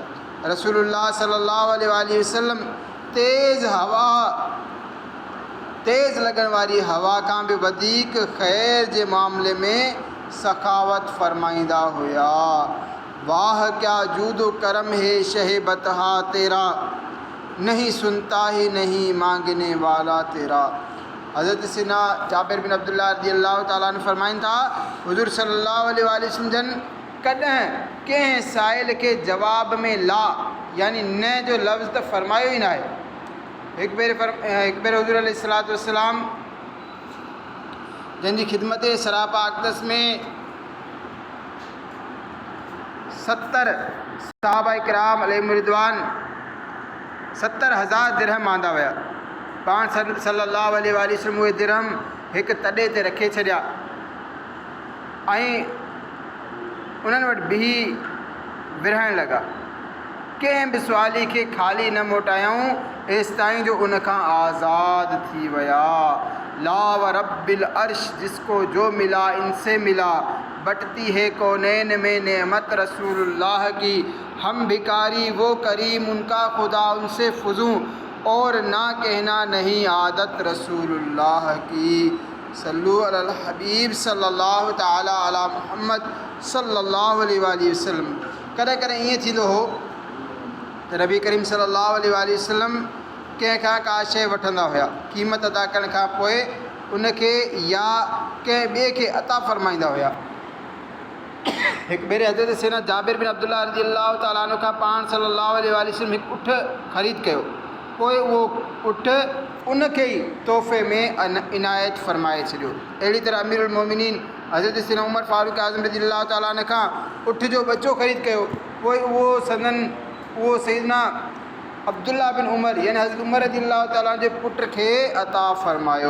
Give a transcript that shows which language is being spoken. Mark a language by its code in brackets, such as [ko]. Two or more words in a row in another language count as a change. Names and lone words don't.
[sd] रसूलुल्लाह [ar] صلى الله عليه وسلم [sd] तेज़ लॻण वारी हवा खां बि वधीक ख़ैर जे मामले में सखावत फ़रमाईंदा हुया। [ur] واہ کیا جود و کرم ہے شہِ بطحا تیرا، نہیں سنتا ہی نہیں مانگنے والا تیرا. [sd] हज़रत सिना जाबिर बिन अब्दुल्लाह [ar] رضي الله تعالى عنه [sd] फरमाइनि था हुज़ूर [ar] صلى الله عليه وسلم [sd] जन कॾहिं कंहिं साइल के जवाब में ला यानी न जो लफ़्ज़ त फरमायो ही ना है। एक बेर हुज़ूर [ar] عليه الصلاة والسلام [sd] जंहिंजी खिदमत सरापा अक़दस में 70 सहाबा किराम [ar] عليهم الرضوان [sd] 70,000 दिरहम आंदा हुया। पाण [ar] صلى الله عليه وسلم [sd] उहे दिरहम हिकु तॾे ते रखे छॾिया ऐं उन्हनि वटि बिही विरहण लॻा। कंहिं बि सुवाली खे ख़ाली न मोटायूं एसि ताईं जो उनखां आज़ाद थी विया। [ar] لا و رب العرش [ur] جس کو جو ملا ان سے ملا، بٹتی ہے کونین میں نعمت رسول اللہ کی، ہم بھکاری وہ کریم ان کا خدا ان سے فزوں، اور نا کہنا نہیں عادت رسول اللہ کی. [ar] صلوا على الحبيب صلى الله تعالى على محمد صلى الله عليه وسلم. [sd] कॾहिं कॾहिं ईअं थींदो हो त नबी करीम [ar] صلى الله عليه وسلم [sd] कंहिंखां का शइ वठंदा हुया, क़ीमत अदा करण खां पोइ उनखे या कंहिं ॿिए खे अता फ़रमाईंदा हुया। हिकु भेरे हज़रत सैयदना जाबिर बिन अब्दुल्लाह [ar] رضي الله تعالى عنه [sd] खां पाण [ar] صلى الله عليه وسلم [sd] हिकु उठ ख़रीद कयो। पोइ उहो उठ उनखे ई तोहफ़े में इनायत फ़रमाए छॾियो। अहिड़ी तरह अमीरुल मोमिनीन हज़रत सैयदना उमर फारूक आज़म [ar] رضي الله تعالى عنه [sd] खां उठ जो बचो ख़रीद कयो। पोइ उहो सैयदना अब्दुल्ला बिन उमर यानी हज़रत उमर [ar] رضي الله تعالى [sd] जे पुट खे अता फ़रमायो।